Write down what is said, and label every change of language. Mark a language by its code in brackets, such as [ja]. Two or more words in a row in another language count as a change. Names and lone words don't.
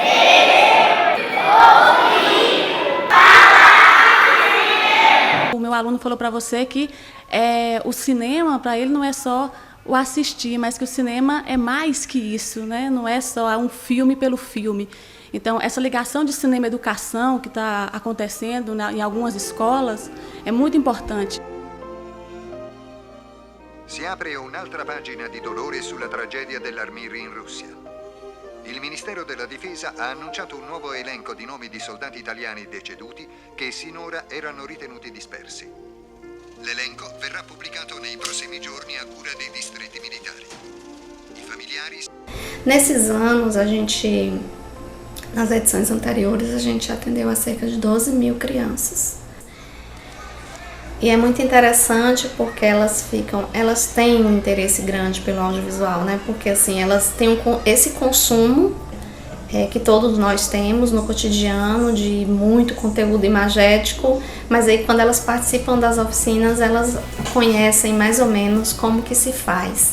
[pt] O meu aluno falou para você que o cinema, para ele, não é só o assistir, mas que o cinema é mais que isso, né? Não é só um filme pelo filme. Então, essa ligação de cinema e educação que está acontecendo em algumas escolas é muito importante. [it] Si apre un'altra pagina di dolore sulla tragedia dell'Armir in Russia. Il Ministero della Difesa ha annunciato un nuovo elenco di nomi di soldati italiani deceduti che sinora erano ritenuti dispersi. L'elenco verrà pubblicato nei prossimi giorni a cura dei distretti militari. I familiari... [pt] Nesses anos, nas edições anteriores, a gente atendeu a cerca de 12 mil crianças. E é muito interessante porque elas têm um interesse grande pelo audiovisual, né? Porque assim, elas têm esse consumo que todos nós temos no cotidiano de muito conteúdo imagético, mas aí quando elas participam das oficinas, elas conhecem mais ou menos como que se faz.